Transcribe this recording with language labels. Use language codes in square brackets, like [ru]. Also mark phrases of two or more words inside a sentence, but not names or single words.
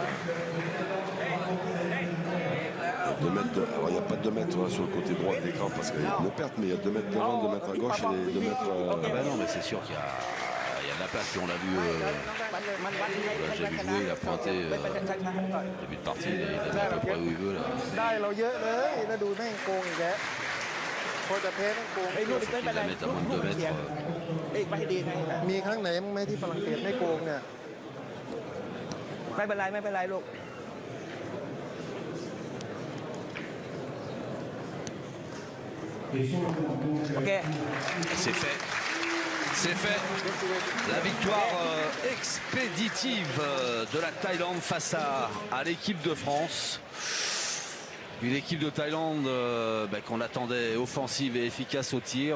[fr] Alors il n'y a pas 2 mètres sur le côté droit de l'écran parce qu'il y a une perte, mais il y a 2 mètres devant, 2 mètres à gauche et 2 mètres. Ah bah non, mais c'est sûr qu'il y a de la place. Puis on l'a vu, j'ai vu jouer, il a pointé début de partie, il a mis à peu près où il veut. Là. [th] ได้เราเยอะเลยแล้วดูแม่งโกงอีกแล้วพอจะแพ้แม่งโกง ไอ้ลูก [fr] Faut qu'il la mette à moins de 2 mètres. [th] เอ้ยไปให้ดีไง มีครั้งไหนมั้งไหมที่ฝรั่งเศสไม่โกงเนี่ย ไม่เป็นไรไม่เป็นไรลูก โอเค [fr] C'est fait. C'est fait. La victoire expéditive de la Thaïlande face à l'équipe de France. Une équipe de Thaïlande qu'on attendait offensive et efficace au tir.